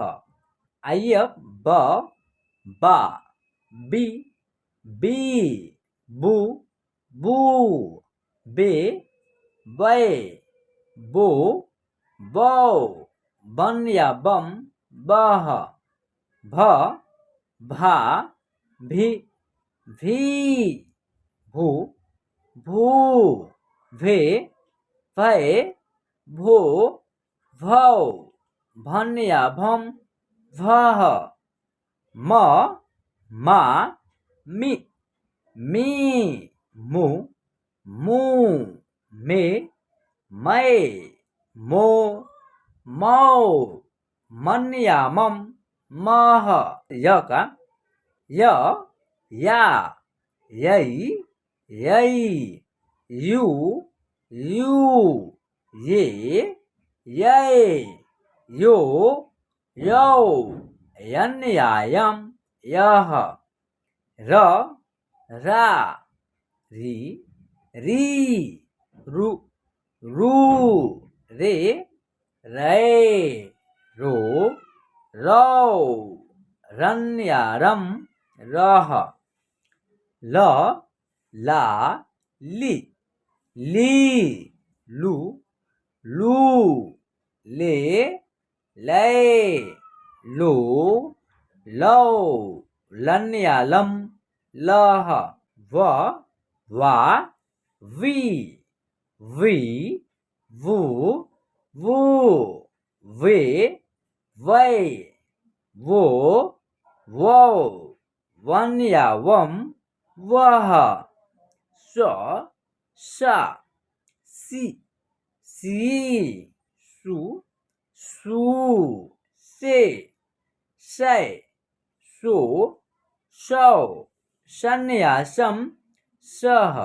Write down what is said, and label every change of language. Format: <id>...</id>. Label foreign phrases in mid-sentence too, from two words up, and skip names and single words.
<hi>आइए अब ब बा, बी बी, बू बू, बे बै, बो बौ, बन या बम, बह। भ भा, भी भी, भू भू, भे भै, भो भौ, भन या भम, भह। म मा, मी मी, मू मू, मे मै, मो मौ, मन या मम, मह। य का। य या, यई, यई, यू, यू, ये, ये, यो, यौ, यन या यम, यह, र, रा, री, री, रु, रू, रे, रे, रो, रौ, रन या रम, रह, ल, ला, ली, ली, लू, लू, ले, ले, लो, लो, लन या लम, लह, व, वा, वी, वी, वू, वू, वे, वै, वो, वो, वन या वम, वह, स, सा, सी, सी, सु, सू, से, सै, सो, सौ, शन या सम, सह।</hi>